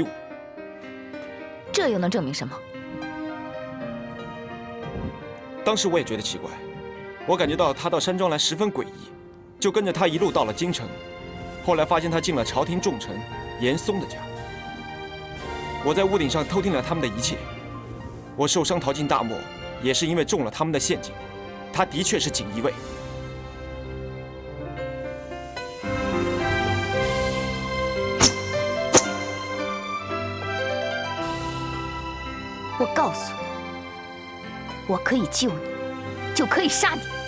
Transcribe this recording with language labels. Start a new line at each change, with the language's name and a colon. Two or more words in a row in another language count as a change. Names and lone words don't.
Chinese: 這又能證明什麼？當時我也覺得奇怪，我感覺到他到山莊來十分詭異，就跟着他一路到了京城。後來發現他進了朝廷重臣嚴嵩的家，我在屋頂上偷聽了他們的一切。我受傷逃進大漠，也是因為中了他們的陷阱。他的確是錦衣衛。我告訴你，我可以救你，就可以殺你。